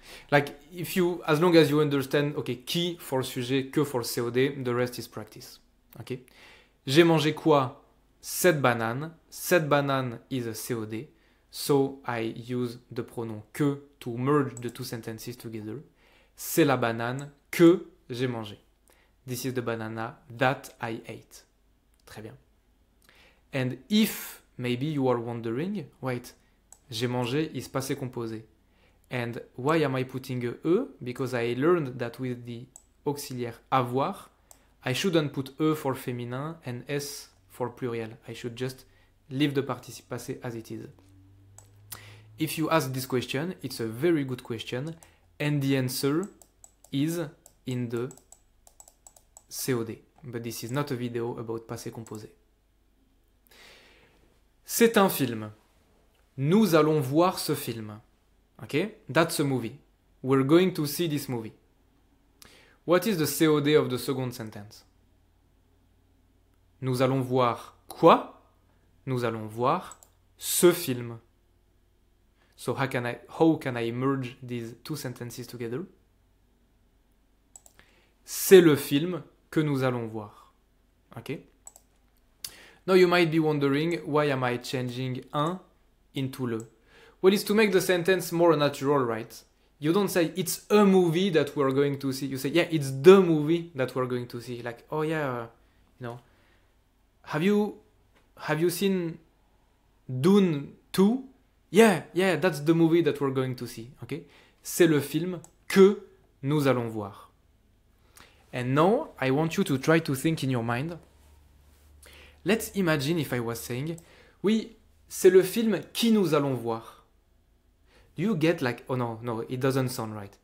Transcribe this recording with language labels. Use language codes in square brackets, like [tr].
[en] Like, as long as you understand, okay, qui for sujet, que for COD, the rest is practice, okay? [fr] J'ai mangé quoi? Cette banane. Cette banane [en] is a COD, so I use the pronoun que to merge the two sentences together. [fr] C'est la banane que j'ai mangée. [en] This is the banana that I ate. [fr] Très bien. [en] And if maybe you are wondering, wait, j'ai mangé is passé composé. And why am I putting a E? Because I learned that with the auxiliaire avoir, I shouldn't put E for féminin and S for pluriel. I should just leave the participe passé as it is. If you ask this question, it's a very good question, and the answer is in the COD. But this is not a video about passé composé. [fr] C'est un film. Nous allons voir ce film. [en] Okay? That's a movie. We're going to see this movie. What is the COD of the second sentence? [fr] Nous allons voir quoi? Nous allons voir ce film. [en] So how can I merge these two sentences together? [fr] C'est le film que nous allons voir. [en] Okay? Now you might be wondering, why am I changing un into le? Well, it's to make the sentence more natural, right? You don't say, it's a movie that we're going to see. You say, yeah, it's the movie that we're going to see. Like, oh yeah, you know, have you seen Dune 2? Yeah, that's the movie that we're going to see. Okay? [fr] C'est le film que nous allons voir. [en] And now, I want you to try to think in your mind. Let's imagine if I was saying, [fr] oui, c'est le film qui nous allons voir. [en] Do you get like, oh no, it doesn't sound right.